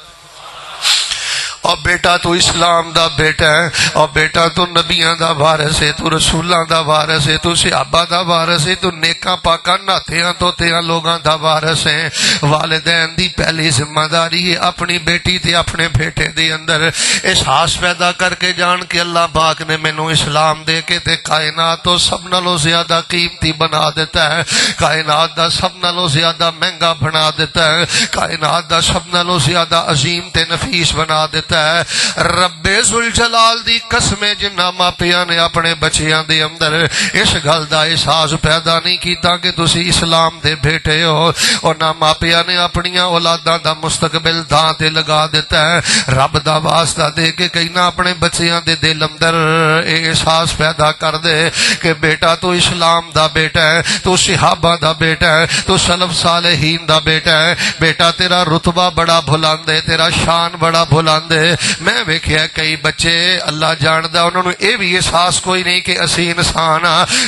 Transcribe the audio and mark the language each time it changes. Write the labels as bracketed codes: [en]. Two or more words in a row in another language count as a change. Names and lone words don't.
[pa] اور بیٹا تو اسلام دا بیٹا ہے اور بیٹا تو نبیاں دا وارث ہے تو رسولاں دا وارث ہے تو صحابہ دا وارث ہے تو نیکاں پاکاں ناتھیاں توتیاں لوگاں دا وارث ہے والدین دی پہلی ذمہ داری ہے اپنی بیٹی تے اپنے بیٹے دے اندر احساس پیدا کر کے جان کے اللہ پاک نے مینوں اسلام دے کے تے کائنات تو سب نالوں زیادہ قیمتی بنا دیتا ہے کائنات دا سب نالوں زیادہ مہنگا بنا دیتا ہے کائنات دا سب نالوں زیادہ عظیم تے نفیس بنا دیتا ہے رب ذوالجلال دی قسم جنہ ماپیاں نے اپنے بچیاں دے اندر اس گل دا احساس پیدا نہیں کیتا کہ تسی اسلام دے بیٹے ہو اور نہ ماپیاں نے اپنیاں اولاداں دا مستقبل داں تے لگا دیتا ہے رب دا واسطہ دے کے کہنا اپنے بچیاں دے دل اندر احساس پیدا کر دے کہ بیٹا تو اسلام دا بیٹا ہے تو صحابہ دا بیٹا ہے تو سلف صالحین دا بیٹا ہے بیٹا تیرا رتبہ بڑا بلند ہے تیرا شان بڑا بلند ہے میں ویکھیا کئی بچے اللہ جاندا انہوں نے اے بھی احساس کوئی نہیں کہ اسی انسان ہاں